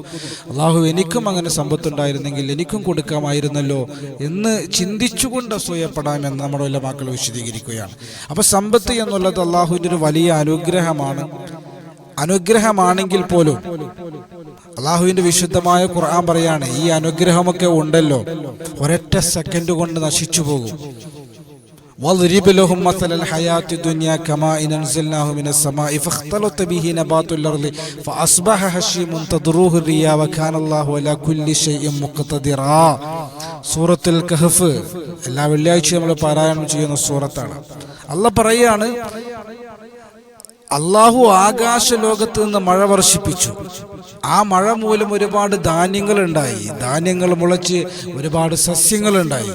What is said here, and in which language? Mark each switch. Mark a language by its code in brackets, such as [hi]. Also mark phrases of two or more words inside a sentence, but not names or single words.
[ml] അള്ളാഹു എനിക്കും അങ്ങനെ സമ്പത്തുണ്ടായിരുന്നെങ്കിൽ എനിക്കും കൊടുക്കാമായിരുന്നല്ലോ എന്ന് ചിന്തിച്ചുകൊണ്ട് അസൂയപ്പെടാമെന്ന് നമ്മുടെ ഉലമാക്കൾ വിശദീകരിക്കുകയാണ്. അപ്പോൾ സമ്പത്ത് എന്നുള്ളത് അള്ളാഹുവിൻ്റെ ഒരു വലിയ അനുഗ്രഹമാണെങ്കിൽ പോലും അള്ളാഹുവിൻ്റെ വിശുദ്ധമായ ഖുർആൻ പറയാണ്, ഈ അനുഗ്രഹമൊക്കെ ഉണ്ടല്ലോ ഒരൊറ്റ സെക്കൻഡ് കൊണ്ട് നശിച്ചു പോകും. [ar] وَاضْرِبْ لَهُمْ مَثَلَ الْحَيَاةِ الدُّنْيَا كَمَاءٍ أَنزَلْنَاهُ مِنَ السَّمَاءِ فَاخْتَلَطَ بِهِ نَبَاتُ الْأَرْضِ فَأَصْبَحَ هَشِيمًا تَذْرُوهُ الرِّيَاحُ وَكَانَ اللَّهُ عَلَى كُلِّ شَيْءٍ مُقْتَدِرًا. [ml] സൂറത്തുൽ കഹ്ഫ് എല്ലാ വെള്ളിയാഴ്ചയും നമ്മൾ പാരായണം ചെയ്യുന്ന സൂറത്താണ്. അല്ലാഹ് പറയാണ്, അല്ലാഹു ആകാശ ലോകത്ത് നിന്ന് മഴ വർഷിപ്പിച്ചു. ആ മഴ മൂലം ഒരുപാട് ധാന്യങ്ങൾ ഉണ്ടായി, ധാന്യങ്ങൾ മുളച്ച് ഒരുപാട് സസ്യങ്ങളുണ്ടായി.